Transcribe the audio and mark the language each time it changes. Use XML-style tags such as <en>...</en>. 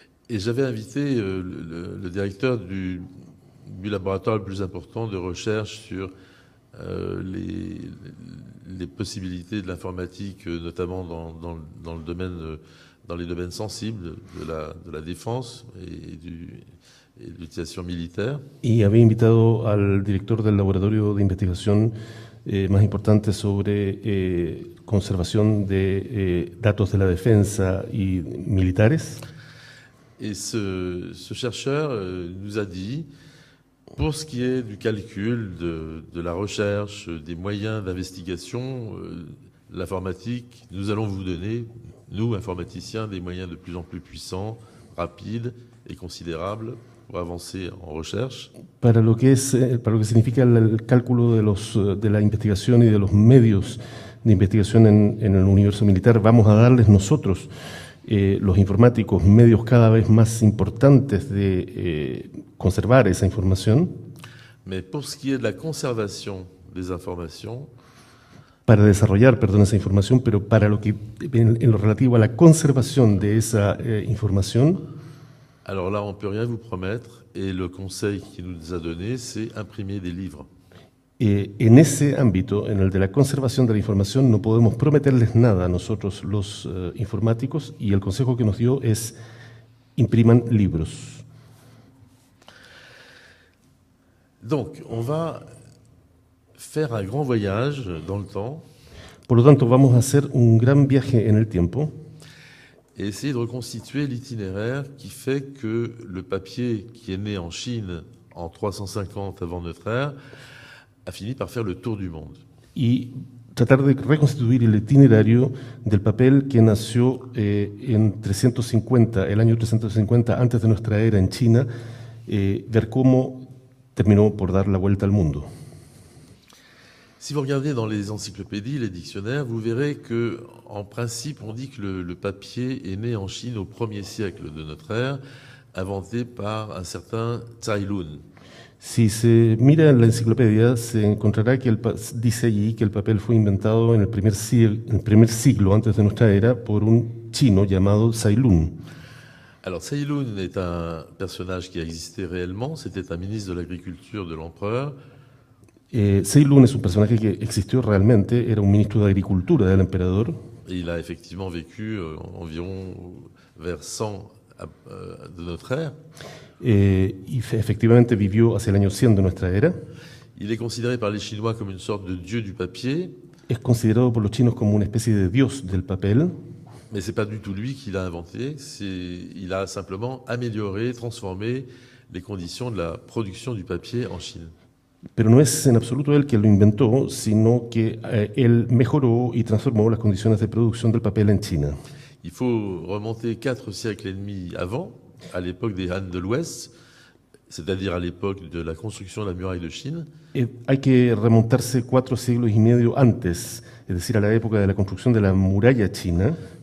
<fr>Et j'avais invité le directeur du laboratoire le plus important de recherche sur les possibilités de l'informatique, notamment dans les domaines sensibles de la défense et de l'utilisation militaire.</fr> <es>Y había invitado al director del laboratorio de investigación más importante sobre conservación de datos de la defensa y militares.</es> <fr>Et ce chercheur nous a dit, pour ce qui est du calcul, de la recherche, des moyens d'investigation, l'informatique, nous allons vous donner, nous, informaticiens, des moyens de plus en plus puissants, rapides et considérables pour avancer en recherche.</fr> <es>Para lo que significa el cálculo de la investigación y de los medios de investigación en el universo militar, vamos a darles nosotros, los informáticos, medios cada vez más importantes de conservar esa información.</es> <fr>Mais pour ce qui est de la conservation des informations,</fr> <es>para desarrollar, esa información, pero para lo que en lo relativo a la conservación de esa información.</es> <fr>Alors là, on ne peut rien vous promettre, et le conseil qu'il nous a donné, c'est imprimer des livres.</fr> <es>En ese ámbito, en el de la conservación de la información, no podemos prometerles nada a nosotros los informáticos, y el consejo que nos dio es impriman libros.</es> <fr>Donc, on va faire un grand voyage dans le temps.</fr> <es>Por lo tanto, vamos a hacer un gran viaje en el tiempo.</es> <fr>Et essayer de reconstituer l'itinéraire qui fait que le papier qui est né en Chine en 350 avant notre ère a fini par faire le tour du monde.</fr> <es>Y tratar de reconstituir el itinerario del papel que nació en 350, el año 350 antes de nuestra era en China, ver cómo terminó por dar la vuelta al mundo.</es> <fr>Si vous regardez dans les encyclopédies, les dictionnaires, vous verrez qu'en principe, on dit que le papier est né en Chine au 1er siècle de notre ère, inventé par un certain Tsai Lun.</fr> <es>Si se mira en la enciclopedia, se encontrará que dice allí que el papel fue inventado en el primer siglo antes de nuestra era por un chino llamado Tsai Lun.</es> <fr>Alors Tsai Lun est un personnage qui a existé réellement, c'était un ministre de l'Agriculture de l'empereur.</fr> <es>Tsai Lun es un personaje que existió realmente, era un ministro de Agricultura del emperador.</es> <fr>Et il a effectivement vécu environ vers 100 de notre ère.</fr> <es>Y efectivamente vivió hacia el año 100 de nuestra era.</es> <fr>Il est considéré par les Chinois comme une sorte de dieu du papier.</fr> <es>es considerado por los chinos como una especie de dios del papel.</es> <fr>Mais ce n'est pas du tout lui qui l'a inventé, il a simplement amélioré, transformé les conditions de la production du papier en Chine.</fr> <es>Pero no es en absoluto él quien lo inventó, sino que él mejoró y transformó las condiciones de producción del papel en China.</es> <fr>Il faut remonter 4 siècles et demi avant, à l'époque des Han de l'Ouest, c'est-à-dire à l'époque de la construction de la muraille de Chine.</fr> <es>Hay que remontarse 4 siglos y medio antes, es decir, a la época de la construcción de la muralla china,</es>